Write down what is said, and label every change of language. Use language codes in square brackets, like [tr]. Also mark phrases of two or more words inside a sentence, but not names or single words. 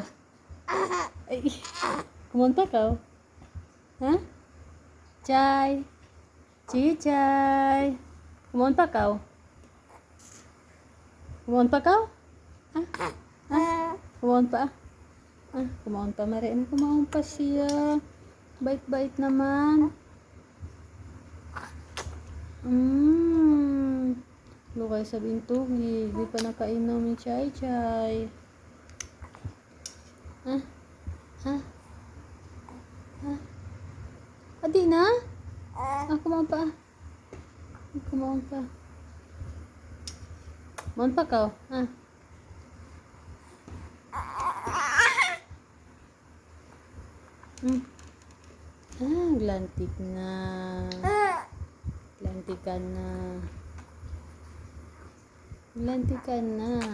[war] Ay, kumaon pa ka. Ha? Chay. Chichay. Kumaon pa ka. Kumaon pa ka? Kumaon pa. Kumaon pa, Mari. Kumaon pa siya. Bait-bait naman. Lukay sa bintugig. Di pa nakainom ni Chay Chay. Adi na? Kumaon pa. Kumaon pa. Kumaon pa ka? Glantik na. Glantikan na. Glantikan na.